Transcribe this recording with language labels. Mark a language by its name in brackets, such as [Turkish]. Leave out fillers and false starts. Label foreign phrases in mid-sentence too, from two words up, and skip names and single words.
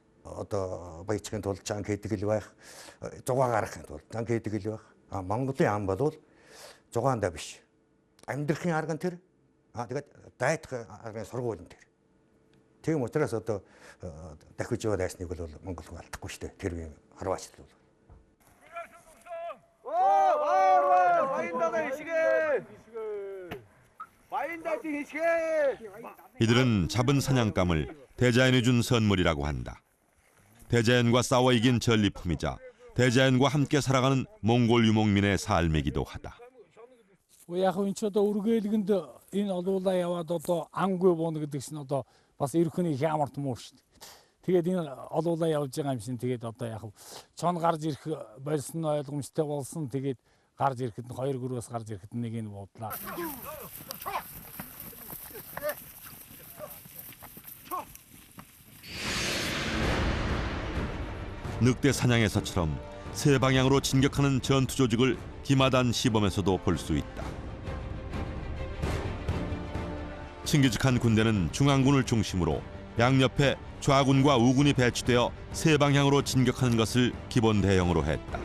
[Mongolian] Одоо баячгийн тулд чанга хийдэг л байх, зугаа гаргахын тулд чанга хийдэг л байх. Монголын ам бол зугаандаа биш. Амьдрахын арга нь тэр. Тэгээд дайдах аргын сургууль нь тэр. Тийм учраас одоо дахиж яваа дайсныг бол Монгол алдахгүй шүү дээ. Тэр үеийн харваач л бол. [Korean] 이들은 잡은 사냥감을 대자연이 준 선물이라고 한다. 대자연과 싸워 이긴 전리품이자 대자연과 함께 살아가는 몽골 유목민의 삶이기도 하다. [Mongolian] Яг энэ ч одоо үргэлгэнд энэ олуулаа яваад одоо ангүй бууна гэдэг чинь одоо бас эрхний хямарт муу шүү дээ. Тэгээд энэ олуулаа явж байгаа юм шин тэгээд одоо яг цон гарч ирэх болсон ойлгомжтой болсон. Тэгээд гарч ирэхэд хоёр гөрөөс гарч ирэхэд нэг нь буудлаа. [Korean] 늑대 사냥에서처럼 세 방향으로 진격하는 전투 조직을 기마단 시범에서도 볼 수 있다. 칭기즈칸 군대는 중앙군을 중심으로 양옆에 좌군과 우군이 배치되어 세 방향으로 진격하는 것을 기본 대형으로 했다.